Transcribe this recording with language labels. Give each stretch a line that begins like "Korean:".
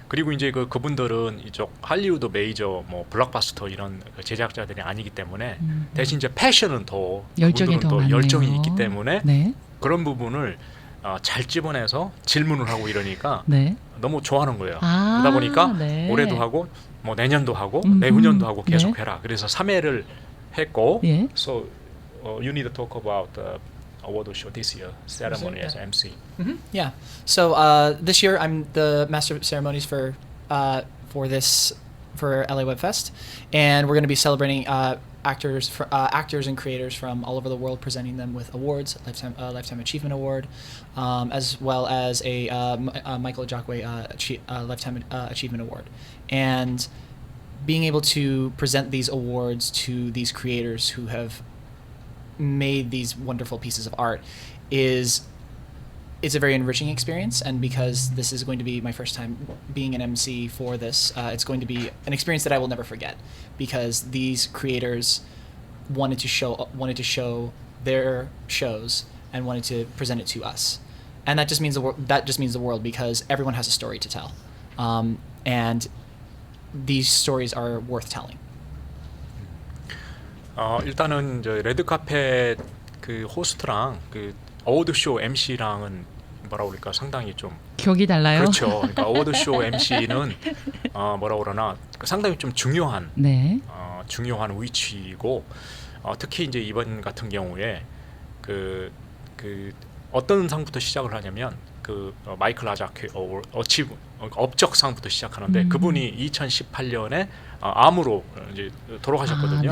Korean: 그리고 이제 그분들은 이쪽 할리우드 메이저 뭐 블록바스터 이런 제작자들이 아니기 때문에 대신 이제 패션은 더 열정이 그분들은 더 많네요. 열정이 있기 때문에 네. 그런 부분을 잘 집어내서 질문을 하고 이러니까 네. 너무 좋아하는 거예요. 아, 그러다 보니까 네. 올해도 하고 뭐 내년도 하고 내후년도 하고 계속 네. 해라. 그래서 3회를 했고 예.
English: So you need to talk about the award show this year ceremony as MC. Yeah. So this year I'm the master of ceremonies for LA Web Fest, and we're going to be celebrating actors and creators from all over the world, presenting them with awards, lifetime achievement award, as well as a Michael Jacque lifetime achievement award, and being able to present these awards to these creators who have made these wonderful pieces of art it's a very enriching experience. And because this is going to be my first time being an MC for this, it's going to be an experience that I will never forget, because these creators wanted to show their shows and wanted to present it to us, and that just means the world, because everyone has a story to tell, and these stories are worth telling.
Korean: 일단은 이제 레드카펫 그 호스트랑 그 어워드 쇼 MC랑은 뭐라 그럴까 상당히 좀 격이 달라요. 그렇죠. 그러니까 어워드 쇼 MC는 뭐라 그러나 상당히 좀 중요한 네. 중요한 위치이고 특히 이제 이번 같은 경우에 그 어떤 상부터 시작을 하냐면 그 마이클 아자케 업적상부터 시작하는데 그분이 2018년에 암으로 이제 돌아가셨거든요.